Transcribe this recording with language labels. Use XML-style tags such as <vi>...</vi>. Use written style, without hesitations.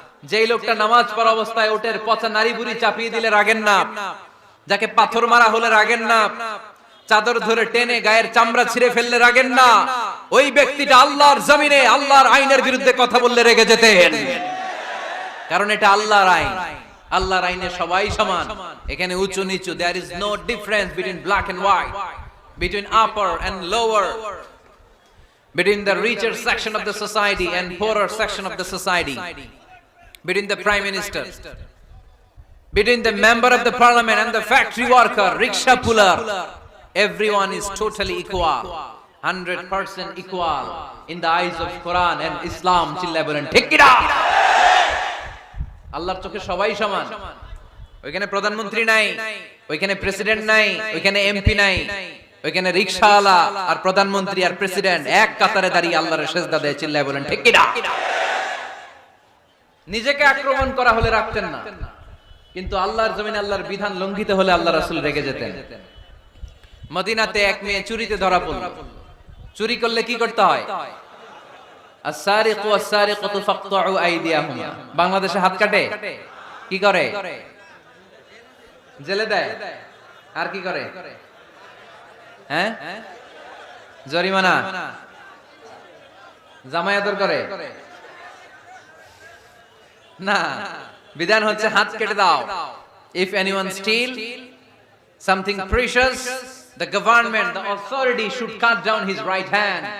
<bn>যেই লোকটা নামাজ পড়া অবস্থায় ওটের পচা নারী বুড়ি চাপিয়ে দিলে রাগেন না, যাকে পাথর মারা হলে রাগেন না, চাদর ধরে টেনে গায়ের চামড়া ছিঁড়ে ফেললে রাগেন না, ওই ব্যক্তিটা আল্লাহর জমিনে আল্লাহর আইনের বিরুদ্ধে কথা বললে রেগে যেতেন। কারণ এটা আল্লাহর আইন, আল্লাহর আইনে সবাই সমান। এখানে উঁচু নিচু,</bn> <en>there is no difference between black and white, between upper and lower, between the richer section of the society and poorer section of the society, between the prime minister, between the member of the parliament and the factory worker, rickshaw puller. Everyone is totally equal, 100% equal in the eyes of Quran and Islam.</en> <bn>চিল্লায় বলেন ঠিক কি না? আল্লাহর চোখে সবাই সমান। ওইখানে প্রধানমন্ত্রী নাই, ওইখানে প্রেসিডেন্ট নাই, ওইখানে এমপি নাই, ওইখানে রিকশাওয়ালা আর প্রধানমন্ত্রী আর প্রেসিডেন্ট এক কাতারে দাঁড়িয়ে আল্লাহর সিজদা দেয়। চিল্লায় বলেন ঠিক কি না? নিজেকে আক্রমণ করা হলে রাখতেন না, কিন্তু আল্লাহর জমিনে আল্লাহর বিধান লঙ্ঘিত হলে আল্লাহ রাসূল রেগে যেতেন। মদিনাতে এক মেয়ে চুরিতে ধরা পড়ল। চুরি করলে কি করতে হয়?</bn> <ar>আস-সারিকু ওয়াস-সারিকাতু ফাকতাউ আইদিয়াহুমা।</ar> <bn>বাংলাদেশে হাত কাটে, কি করে? জেলে দেয়। আর কি করে? হ্যাঁ, জরিমানা, জামাই আদর করে না, বিধান হচ্ছে হাত কেটে দাও।</bn> <en>If anyone steal something precious, the government, the authority should cut down his right hand.</en>